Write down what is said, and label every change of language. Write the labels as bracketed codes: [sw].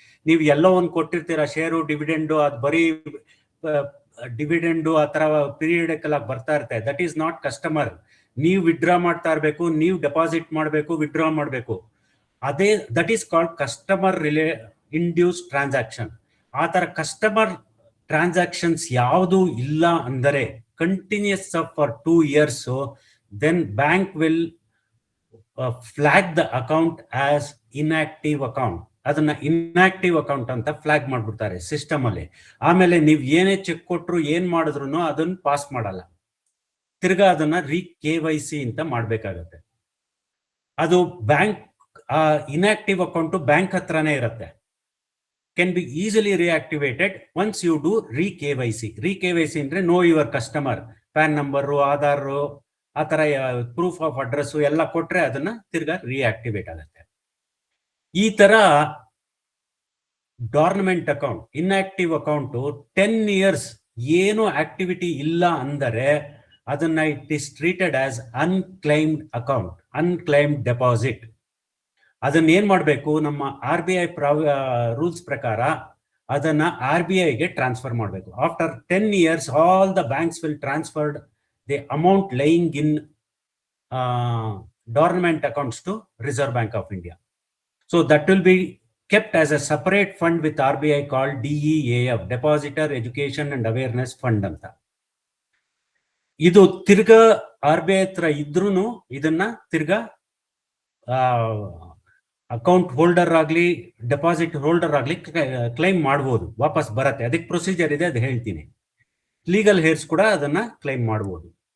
[kn] ನೀವು ಎಲ್ಲೋ ಒಂದು ಕೊಟ್ಟಿರ್ತೀರಾ share, dividend, ಅದು ಬರೀ ಡಿವಿಡೆಂಡು ಆ ತರ ಪೀರಿಯಡಿಕಲ್ ಆಗಿ ಬರ್ತಾ ಇರುತ್ತೆ. [en] That is not customer. [kn] ನೀವು ವಿಡ್ರಾ ಮಾಡ್ತಾ ಇರಬೇಕು, ನೀವು ಡೆಪಾಸಿಟ್ ಮಾಡಬೇಕು, ವಿಡ್ರಾ ಮಾಡಬೇಕು. [en] ಅದೇ that is called customer induce transaction. [kn] ಆ ತರ ಕಸ್ಟಮರ್ ಟ್ರಾನ್ಸಾಕ್ಷನ್ಸ್ ಯಾವುದು ಇಲ್ಲ ಅಂದರೆ [en] continuous for 2 years, so then bank will flag the account as inactive account. [kn] ಅದನ್ನ ಇನ್ಆಕ್ಟಿವ್ ಅಕೌಂಟ್ ಅಂತ ಫ್ಲಾಗ್ ಮಾಡ್ಬಿಡ್ತಾರೆ ಸಿಸ್ಟಮ್ ಅಲ್ಲಿ. ಆಮೇಲೆ ನೀವು ಏನೇ ಚೆಕ್ ಕೊಟ್ರು ಏನ್ ಮಾಡಿದ್ರು ಅದನ್ನ ಪಾಸ್ ಮಾಡಲ್ಲ, ತಿರ್ಗಾ ಅದನ್ನ KYC ಅಂತ ಮಾಡ್ಬೇಕಾಗತ್ತೆ. ಅದು ಬ್ಯಾಂಕ್ ಇನ್ಆಕ್ಟಿವ್ ಅಕೌಂಟ್ ಬ್ಯಾಂಕ್ ಹತ್ರನೇ ಇರುತ್ತೆ. [en] can be easily reactivated once you do KYC. [kn] KYC ಅಂದ್ರೆ know your customer, PAN number, Aadhaar, ಆ ತರ ಪ್ರೂಫ್ ಆಫ್ ಅಡ್ರೆಸ್ ಎಲ್ಲ ಕೊಟ್ರೆ ಅದನ್ನ ತಿರ್ಗಾ ರಿಯಾಕ್ಟಿವೇಟ್ ಆಗುತ್ತೆ. ಈ ತರ ಡಾರ್ನಮೆಂಟ್ ಅಕೌಂಟ್, ಇನ್ಆಕ್ಟಿವ್ ಅಕೌಂಟ್ 10 years ಏನು ಆಕ್ಟಿವಿಟಿ ಇಲ್ಲ ಅಂದರೆ ಅದನ್ನ [en] it is treated as unclaimed account, [kn] ಅನ್ಕ್ಲೈಮ್ಡ್ deposit. ಅದನ್ನ ಏನ್ ಮಾಡ್ಬೇಕು? ನಮ್ಮ RBI ರೂಲ್ಸ್ ಪ್ರಕಾರ ಅದನ್ನ RBIಗೆ ಟ್ರಾನ್ಸ್ಫರ್ ಮಾಡಬೇಕು. [en] After 10 years all the banks will transferred the amount lying in dormant accounts to reserve bank of India. So that will be kept as a separate fund with RBI called DEAF, Depositor Education and Awareness Fund ಅಂತ. [kn] ಇದು ತಿರ್ಗಾ RBI ಹತ್ರ ಇದ್ರೂ ಇದನ್ನ ತಿರ್ಗಾ account holder ಆಗ್ಲಿ deposit holder ಆಗ್ಲಿ claim ಮಾಡ್ಬೋದು, ವಾಪಸ್ ಬರತ್ತೆ. ಅದಕ್ಕೆ ಪ್ರೊಸೀಜರ್ ಇದೆ, ಅದು ಹೇಳ್ತೀನಿ. ಲೀಗಲ್ ಹೇರ್ಸ್ ಕೂಡ ಅದನ್ನ ಕ್ಲೈಮ್ ಮಾಡ್ಬೋದು.